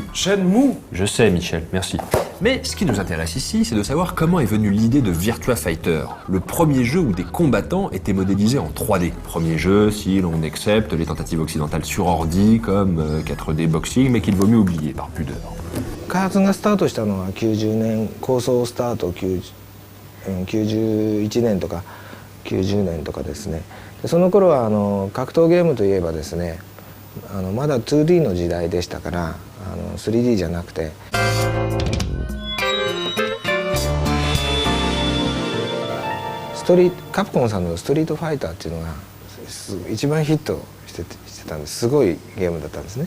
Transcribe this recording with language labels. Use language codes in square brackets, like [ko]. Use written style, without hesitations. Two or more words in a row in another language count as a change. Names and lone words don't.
[fr] Shenmue. Je sais Michel, merci. Mais ce qui nous intéresse ici, c'est de savoir comment est venue l'idée de Virtua Fighter, le premier jeu où des combattants étaient modélisés en 3D. Premier jeu si l'on accepte les tentatives occidentales sur ordi comme 4D Boxing, mais qu'il vaut mieux oublier par pudeur. [ja] 開発がスタートしたのは90年構想スタート91年とか90年とかですね。でその頃は格闘ゲームといえばですねまだ 2D の時代でしたから3D じゃなくてカプコンさんの「ストリートファイター」っていうのが一番ヒットしてたんです。すごいゲームだったんですね。